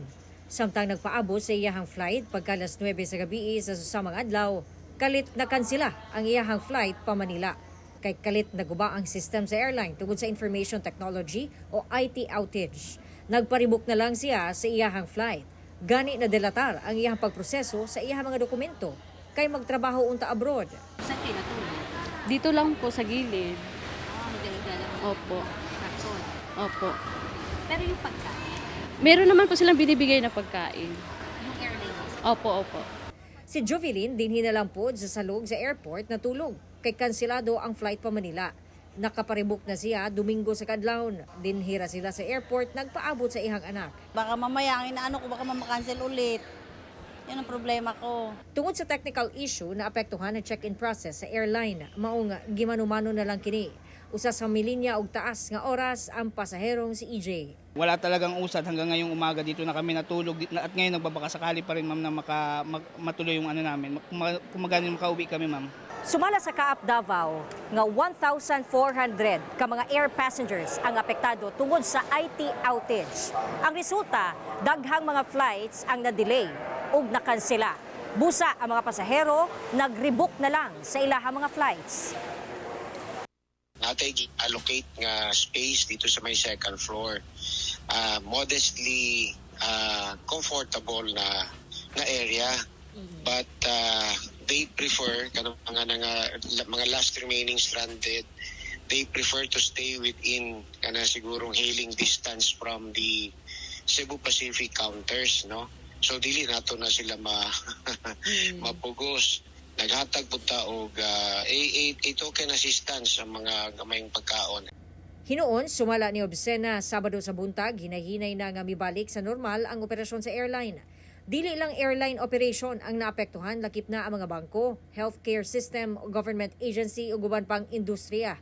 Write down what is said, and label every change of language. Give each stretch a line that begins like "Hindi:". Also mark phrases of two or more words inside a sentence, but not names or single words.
Cebuano: Samtang nagpaabot sa iyahang flight pagka alas 9 sa gabi sa susamang adlaw, kalit na kansela ang iyahang flight pa Manila. Kay kalit naguba ang system sa airline tungod sa
English: information technology
Cebuano: o
English: IT outage.
Cebuano: Nagparibok na lang siya sa iyahang flight. Gani na delatar ang iyahang pagproseso sa iyahang mga dokumento kay magtrabaho unta abroad.
Filipino: Saan kayo natulog? Dito lang po sa gilid. Opo. Opo. Pero yung pagkain? Meron naman po silang binibigay na pagkain. Yung airline? Opo, opo.
Cebuano: Si Jovelyn din hinalampod sa salog sa airport na tulog. Kay kansilado ang flight pa Manila. Nakaparibok na siya Domingo sa kadlawon. Dinhira sila sa airport, nagpaabot sa ihang anak.
Filipino: Baka mamaya ang inaano ko, baka mamakancel ulit. Yan ang problema ko.
Cebuano: Tungod sa
English: technical issue
Cebuano: na apektuhan ang
English: check-in process
Cebuano: sa airline, maong gimanumano na lang kini. Usa sa milinya og taas nga oras ang pasaherong si EJ.
Filipino: Wala talagang usad hanggang ngayong umaga dito na kami natulog at ngayon nagbabakasakali pa rin ma'am na matuloy yung ano namin. Kung magaling makauwi kami ma'am.
Cebuano: Sumala sa Kaap Davao nga 1,400 ka mga
English: air passengers
Cebuano: ang apektado tungod sa
English: IT outage.
Cebuano: Ang resulta, daghang mga flights ang na-delay ug nakansela. Busa ang mga pasahero, nag-rebook na lang sa ilahang mga flights. Natay allocate nga space
Filipino: dito sa may
English: second floor. Modestly comfortable na area. But they prefer mga last remaining stranded, they prefer to stay within sigurong hailing distance from the Cebu Pacific counters, no?
Cebuano: So dili nato na sila mapugos. Naghatag po ta og token assistance sa mga gamayng pagkaon. Hinoon, sumala ni Obsena Sabado sa buntag, hinahinay na nga mibalik sa normal ang operasyon sa airline. Dili lang
English: airline operation
Cebuano: ang naapektuhan, lakip na ang mga bangko,
English: healthcare system, government agency
Cebuano: ug uban pang industriya.